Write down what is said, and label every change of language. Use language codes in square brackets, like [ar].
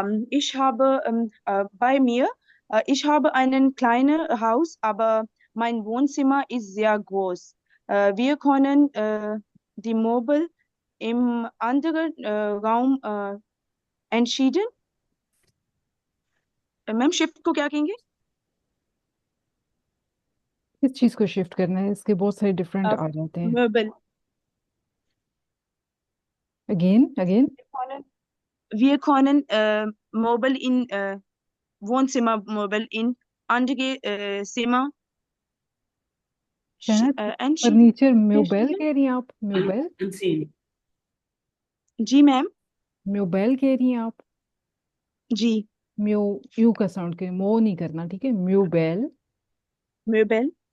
[de] Ich habe bei mir, ich habe ein kleines Haus, aber mein Wohnzimmer ist sehr groß. Wir können die Möbel im anderen Raum entschieden. [hi] Ma'am shift को क्या कहेंगे? किस चीज को shift करना है? इसके बहुत सारे डिफरेंट आ जाते हैं। [de] Möbel. [en] Again again. [de] Wir können Möbel in Wohnzimmermöbel in andere Zimmer entschieden. [hi] Furniture म्यूबेल कह रही हैं आप? [de] म्यूबेल? [hi] जी मैम, म्यूबेल कह रही हैं आप? जी। म्यू, यू का साउंड करें, मो नहीं करना, ठीक है? [de] म्यूबेल। Möbel।